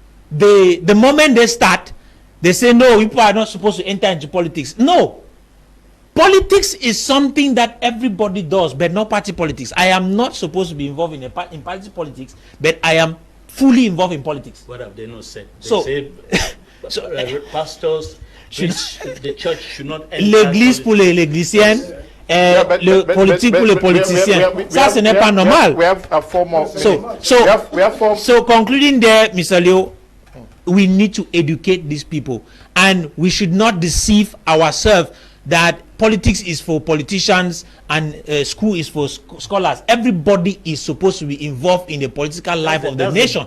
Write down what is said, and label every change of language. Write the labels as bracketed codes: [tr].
[en] The moment they start, they say, no, people are not supposed to enter into politics. No. Politics is something that everybody does, but not party politics. I am not supposed to be involved in party politics, but I am fully involved in politics. What have they not said? They say pastors, the church should not enter. [fr] L'église pour les légiciens, le politique pour les politiciens. Ça, ce n'est pas normal. [en] We have a formal. So concluding there, Mr. Leo, we need to educate these people, and we should not deceive ourselves that politics is for politicians and school is for scholars. Everybody is supposed to be involved in the political life of the nation.